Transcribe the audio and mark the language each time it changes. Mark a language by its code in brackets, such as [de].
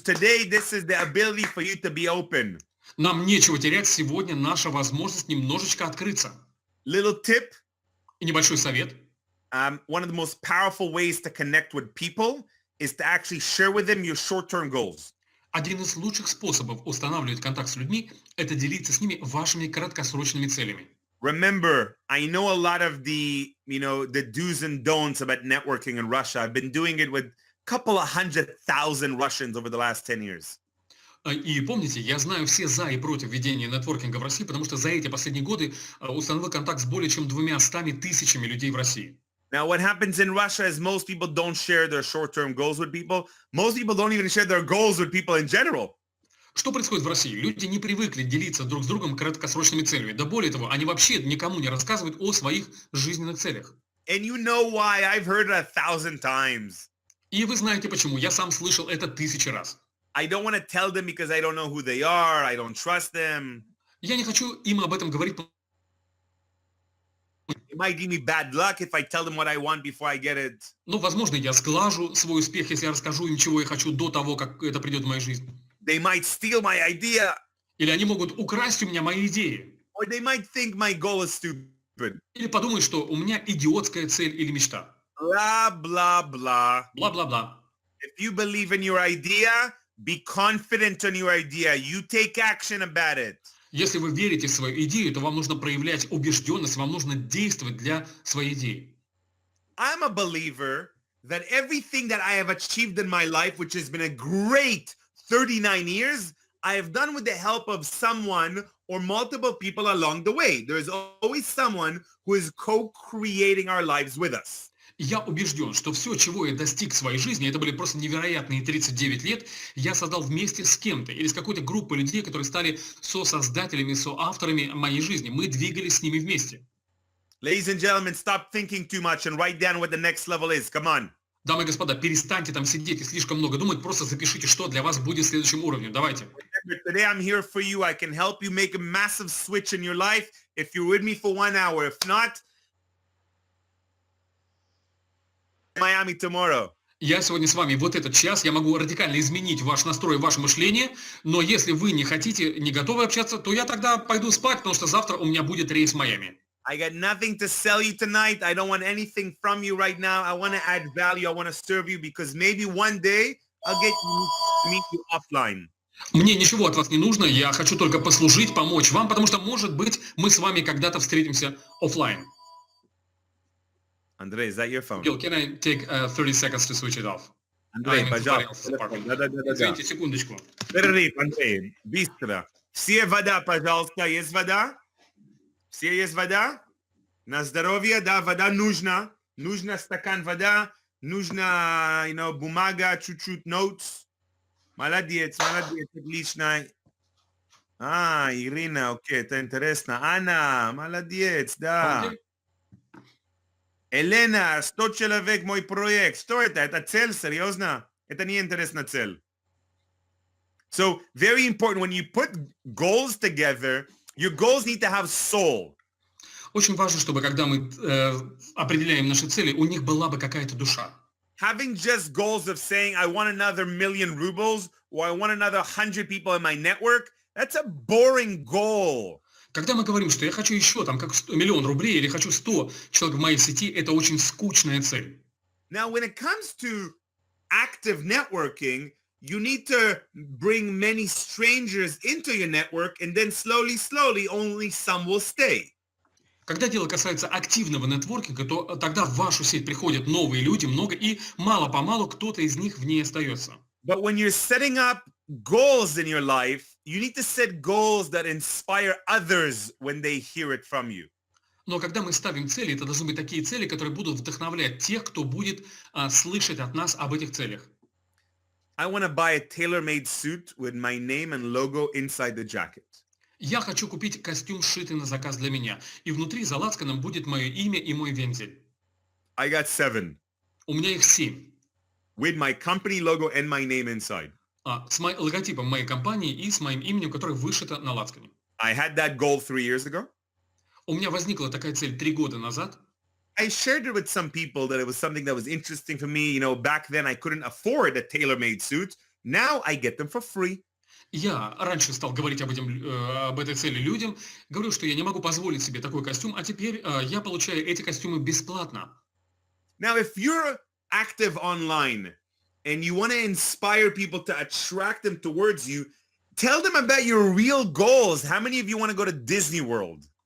[en] Today, this is the ability for you to be open. [ru] Нам нечего терять. Сегодня наша возможность немножечко открыться. [en] Little tip. [ru] И небольшой совет. [en] One of the most powerful ways to connect with people is to actually share with them your short-term goals. [ru] Один из лучших способов устанавливать контакт с людьми – это делиться с ними вашими краткосрочными целями. [en] Remember, I know a lot of the do's and don'ts about networking in Russia. I've been doing it with a couple of 100,000 Russians over the last 10 years. [ru] И помните, я знаю все за и против ведения нетворкинга в России, потому что за эти последние годы установил контакт с более чем 200 тысячами людей в России. [en] Now, what happens in Russia is most people don't share their short-term goals with people. Most people don't even share their goals with people in general. [ru] Что происходит в России? Люди не привыкли делиться друг с другом краткосрочными целями. Да более того, они вообще никому не рассказывают о своих жизненных целях. [en] And you know why. I've heard it 1,000 times. [ru] И вы знаете почему. Я сам слышал это 1000 раз. [en] I don't want to tell them because I don't know who they are. I don't trust them. [ru] Я не хочу им об этом говорить. [en] It might give me bad luck if I tell them what I want before I get it. [ru] Ну, возможно, я сглажу свой успех, если я расскажу им, чего я хочу до того, как это придет в мою жизнь. [en] They might steal my idea. [ru] Или они могут украсть у меня мои идеи. [en] Or they might think my goal is stupid. [ru] Или подумают, что у меня идиотская цель или мечта. [en] Blah, blah, blah. [ru] Бла-бла-бла. [en] If you believe in your idea, be confident in your idea. You take action about it. [ru] Если вы верите в свою идею, то вам нужно проявлять убежденность, вам нужно действовать для своей идеи. [en] I'm a believer that everything that I have achieved in my life, which has been a great 39 years, I have done with the help of someone or multiple people along the way. There's always someone who is co-creating our lives with us. [ru] Я убежден, что все, чего я достиг в своей жизни, это были просто невероятные 39 лет, я создал вместе с кем-то или с какой-то группой людей, которые стали сосоздателями, соавторами моей жизни. Мы двигались с ними вместе. [en] Ladies and gentlemen, stop thinking too much and write down what the next level is. Come on. [ru] Дамы и господа, перестаньте там сидеть и слишком много думать, просто запишите, что для вас будет следующим уровнем. Давайте. [en] Today I'm here for you. I can help you make a massive switch in your life if you're with me for 1 hour. If not, Miami tomorrow. [ru] Я сегодня с вами вот этот час, я могу радикально изменить ваш настрой, ваше мышление, но если вы не хотите, не готовы общаться, то я тогда пойду спать, потому что завтра у меня будет рейс в Майами. [en] I got nothing to sell you tonight. I don't want anything from you right now. I want to add value. I want to serve you because maybe one day I'll get you to meet you offline. [ru] Мне ничего от вас не нужно, я хочу только послужить, помочь вам, потому что, может быть, мы с вами когда-то встретимся оффлайн. [en] Andrei, is that your phone? Gil, can I take 30 seconds to switch it off? [ru] Андрей, [en] I'm in somebody else's [ru] пожалуйста. [en] apartment. [ru] Да. Извините, секундочку. Перерыв, Андрей, быстро. Все вода, пожалуйста. Есть вода? Все есть вода? На здоровье, да, вода нужна. Нужно стакан вода. Нужно, бумага, чуть-чуть notes. Молодец, отлично. Ирина, окей, это интересно. Анна, молодец, да. Окей. Елена, 100 человек мой проект. Что это? Это цель, серьезно? Это не интересная цель. [en] So, very important, when you put goals together, your goals need to have soul. [ru] Очень важно, чтобы когда мы определяем наши цели, у них была бы какая-то душа. [en] Having just goals of saying, I want another 1,000,000 rubles, or I want another 100 people in my network, that's a boring goal. [ru] Когда мы говорим, что я хочу еще там как 100 миллион рублей или хочу 100 человек в моей сети, это очень скучная цель. [en] Now, when it comes to active networking, you need to bring many strangers into your network, and then slowly, only some will stay. [ru] Когда дело касается активного нетворкинга, то тогда в вашу сеть приходят новые люди, много, и мало-помалу кто-то из них в ней остается. [en] But when you're setting up goals in your life, you need to set goals that inspire others when they hear it from you. [ru] Но когда мы ставим цели, это должны быть такие цели, которые будут вдохновлять тех, кто будет слышать от нас об этих целях. [en] I want to buy a tailor-made suit with my name and logo inside the jacket. [ru] Я хочу купить костюм, сшитый на заказ для меня, и внутри за лацканом будет мое имя и мой вензель. [en] I got 7. [ru] У меня их 7. [en] With my company logo and my name inside. [ru] С логотипом моей компании и с моим именем, которое вышито на лацкане. [en] I had that goal 3 years ago. [ru] У меня возникла такая цель 3 года назад. [en] I shared it with some people that it was something that was interesting for me. Back then I couldn't afford a tailor-made suit. Now I get them for free. [ru] Я раньше стал говорить об этой цели людям, говорю, что я не могу позволить себе такой костюм, а теперь я получаю эти костюмы бесплатно. [en] Now, if you're active online and you want to inspire people to attract them towards you, tell them about your real goals. How many of you want to go to Disney World?